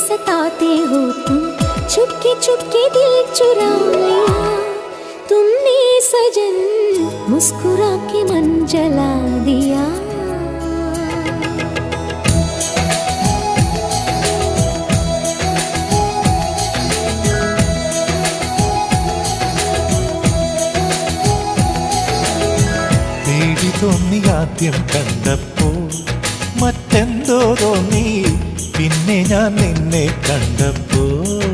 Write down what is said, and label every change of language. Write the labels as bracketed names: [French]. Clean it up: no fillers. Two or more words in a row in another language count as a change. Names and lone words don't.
[Hindi] सताते हो तुम, चुपके चुपके दिल चुरा लिया तुमने सजन, मुस्कुरा के मन जला दिया। [Malayalam] പേടി തോന്നി ആദ്യം കണ്ടപ്പോൾ, മറ്റെന്തോ തോന്നി പിന്നെ ഞാൻ നിന്നെ കണ്ടപ്പോൾ.